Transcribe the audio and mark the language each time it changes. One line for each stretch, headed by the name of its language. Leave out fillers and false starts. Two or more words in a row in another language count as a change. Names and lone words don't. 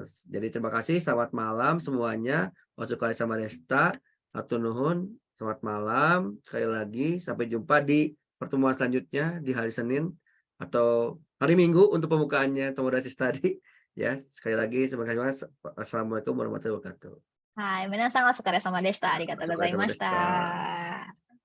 Indonesian: Jadi terima kasih, selamat malam semuanya. Wasukali sama Desta,
Sundanese: atur nuhun,
Indonesian: selamat malam. Sekali lagi sampai jumpa di pertemuan selanjutnya di hari Senin atau hari Minggu untuk pembukaannya Tomodachi tadi. Ya, sekali lagi terima kasih.
Arabic: السلام عليكم ورحمة الله وبركاته.
Japanese: Hai, minasan o疲れ様でした。ありがとうございました。